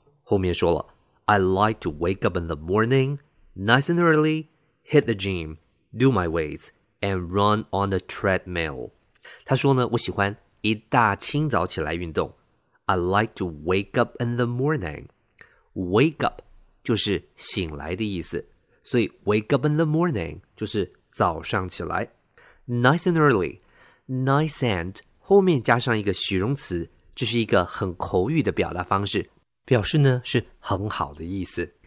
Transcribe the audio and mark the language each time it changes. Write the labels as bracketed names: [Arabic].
[Chinese] 后面说了 [English] I like to wake up in the morning nice and early, hit the gym, do my weights, and run on the treadmill. [Chinese] 他说呢，我喜欢一大清早起来运动。 [English] I like to wake up in the morning. [Chinese] Wake up 就是醒来的意思，所以 [English] wake up in the morning [Chinese] 就是早上起来。 [English] Nice and early, nice and [Chinese] 后面加上一个形容词，这是一个很口语的表达方式，表示呢是很好的意思。